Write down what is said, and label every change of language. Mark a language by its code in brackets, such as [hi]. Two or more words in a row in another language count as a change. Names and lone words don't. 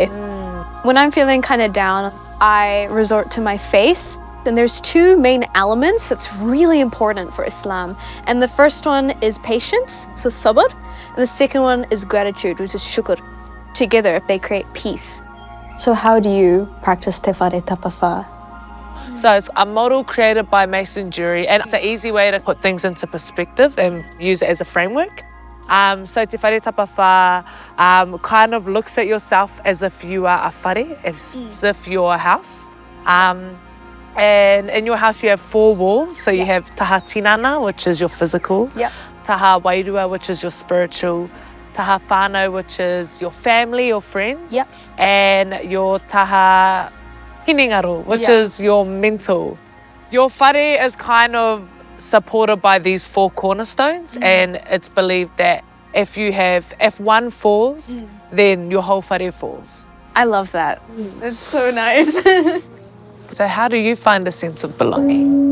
[en] When I'm feeling kind of down, I resort to my faith. And there's 2 main elements that's really important for Islam. And the first one is patience, so sabr. And the second one is gratitude, which is shukr. Together, they create peace. So how do you practice [mi] te whare tapawhā? [en] So it's a model created by Mason Jury, and it's an easy way to put things into perspective and use it as a framework. So [mi] te whare tapawhā [en] kind of looks at yourself as if you are a whare, as if you're a house. And in your house you have 4 walls. So you have [mi] taha tinana, [en] which is your physical. [mi] Taha wairua, [en] which is your spiritual. [mi] Taha whānau, [en] which is your family or friends. And your [mi] taha hinengaro, [en] which is your mental. Your whare is kind of supported by these 4 cornerstones, and it's believed that if one falls, then your whole whare falls. I love that. It's so nice. So how do you find a sense of belonging?